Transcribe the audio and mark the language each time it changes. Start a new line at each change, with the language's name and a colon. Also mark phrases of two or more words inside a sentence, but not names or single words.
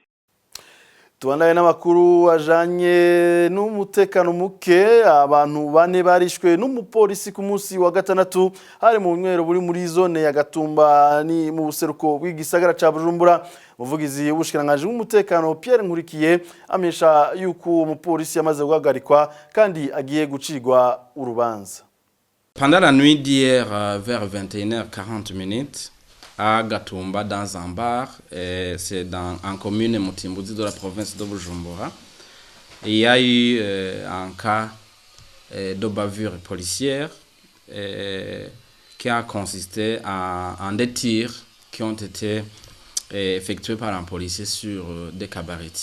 Rundi: Tubandaye n'amakuru ajanye n'umutekano muke abantu bane barishwe n'umupolisi ku munsi wa gatandatu hari mu bunywero buri muri zone ya Gatumba ni mu buseruko bw'igisagara ca Bujumbura umuvugizi w'ubushikiranganje bw'umutekano Pierre Nkurikiye amesha yuko umupolisi yamaze guhagarikwa kandi agiye gucirwa urubanza.
French: Pendant la nuit d'hier vers 21h40 à Gatumba dans un bar, c'est en commune Mutimbuzi de la province de Bujumbura. Il y a eu un cas de bavure policière qui a consisté en des tirs qui ont été effectués par un policier sur des cabaretiers.